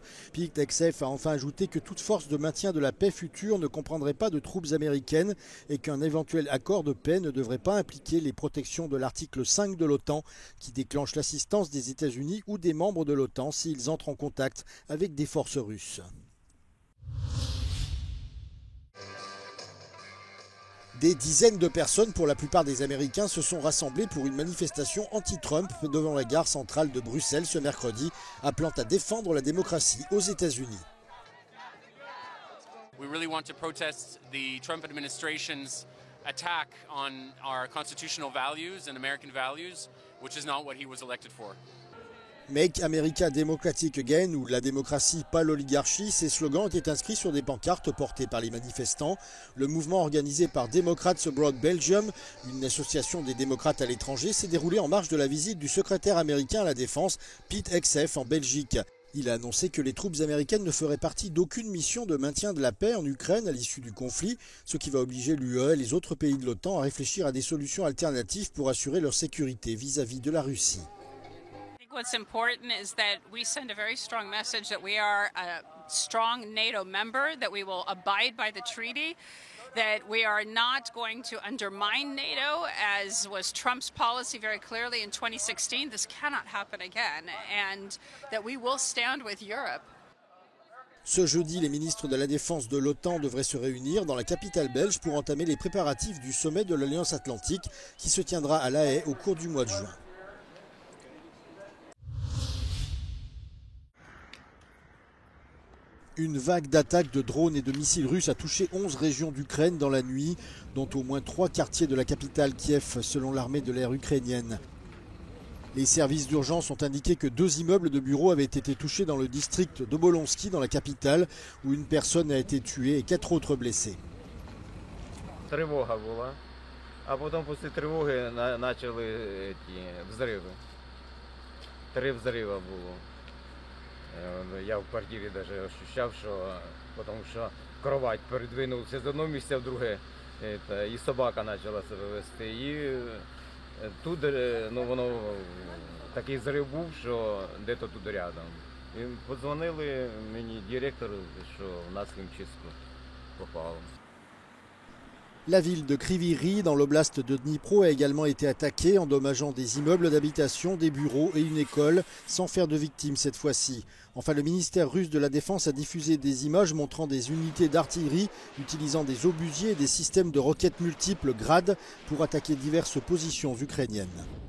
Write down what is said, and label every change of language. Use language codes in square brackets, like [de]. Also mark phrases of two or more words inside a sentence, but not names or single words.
[fr] Pete Hegseth a enfin ajouté que toute force de maintien de la paix future ne comprendrait pas de troupes américaines et qu'un éventuel accord de paix ne devrait pas impliquer les protections de l'article 5 de l'OTAN qui déclenche l'assistance des États-Unis ou des membres de l'OTAN s'ils entrent en contact avec des forces russes. Des dizaines de personnes, pour la plupart des Américains, se sont rassemblées pour une manifestation anti-Trump devant la gare centrale de Bruxelles ce mercredi, appelant à défendre la démocratie aux États-Unis. [en] We really want to protest the Trump administration's attack on our constitutional values and American values, which is not what he was elected for. Make America Democratic Again, [fr] ou la démocratie, pas l'oligarchie, ces slogans étaient inscrits sur des pancartes portées par les manifestants. Le mouvement organisé par Democrats Abroad Belgium, une association des démocrates à l'étranger, s'est déroulé en marge de la visite du secrétaire américain à la Défense, Pete Hegseth, en Belgique. Il a annoncé que les troupes américaines ne feraient partie d'aucune mission de maintien de la paix en Ukraine à l'issue du conflit, ce qui va obliger l'UE et les autres pays de l'OTAN à réfléchir à des solutions alternatives pour assurer leur sécurité vis-à-vis de la Russie. [en] What's important is that we send a very strong message that we are a strong NATO member, that we will abide by the treaty, that we are not going to undermine NATO, as was Trump's policy very clearly in 2016. This cannot happen again, and that we will stand with Europe. [fr] Ce jeudi, les ministres de la Défense de l'OTAN devraient se réunir dans la capitale belge pour entamer les préparatifs du sommet de l'Alliance Atlantique qui se tiendra à La Haye au cours du mois de juin. Une vague d'attaques de drones et de missiles russes a touché 11 régions d'Ukraine dans la nuit, dont au moins 3 quartiers de la capitale Kiev, selon l'armée de l'air ukrainienne. Les services d'urgence ont indiqué que 2 immeubles de bureaux avaient été touchés dans le district d'Obolonsky, dans la capitale, où une personne a été tuée et 4 autres blessés. [uk] А потом после тривоги почали взриви. 3 взрива було. Я в квартирі навіть ощущав, що тому що кровать передвинувся з одного місця в друге, і собака почала себе вести. І тут воно такий взрив був, що десь тут рядом. І подзвонили мені директору, що в нас хімчистку попало. [fr] La ville de Kryvyi Rih, dans l'oblast de Dnipro, a également été attaquée, endommageant des immeubles d'habitation, des bureaux et une école, sans faire de victimes cette fois-ci. Enfin, le ministère russe de la Défense a diffusé des images montrant des unités d'artillerie utilisant des obusiers et des systèmes de roquettes multiples Grad pour attaquer diverses positions ukrainiennes.